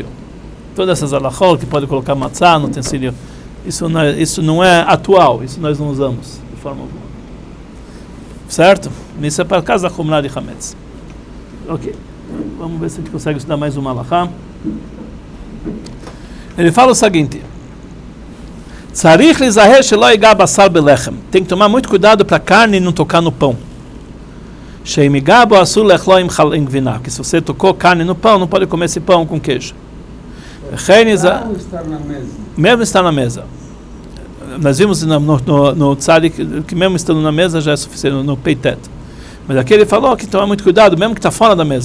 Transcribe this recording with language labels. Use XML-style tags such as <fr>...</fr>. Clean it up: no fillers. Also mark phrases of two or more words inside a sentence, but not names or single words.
<pt>Todas essas alachot que pode colocar matzah no utensílio, isso não é atual, isso nós não usamos de forma alguma. Certo? Isso é para casa da Chumrah de Hametz. Ok. Vamos ver se a gente consegue estudar mais uma alachá. Ele fala o seguinte:</pt> <he>צריך ליזהר שלא יגע בשר בלחם.</he> <pt>Tem que tomar muito cuidado para a carne não tocar no pão.</pt> <he>שאם יגע בו אסור לאכלו עם גבינה.</he> <pt>Que se você tocou carne no pão, não pode comer esse pão com queijo. Mesmo estar na mesa. Nós vimos no tzadik que mesmo estando na mesa já é suficiente, no peitet. Mas aqui ele falou que tomar muito cuidado, mesmo que está fora da mesa.</pt>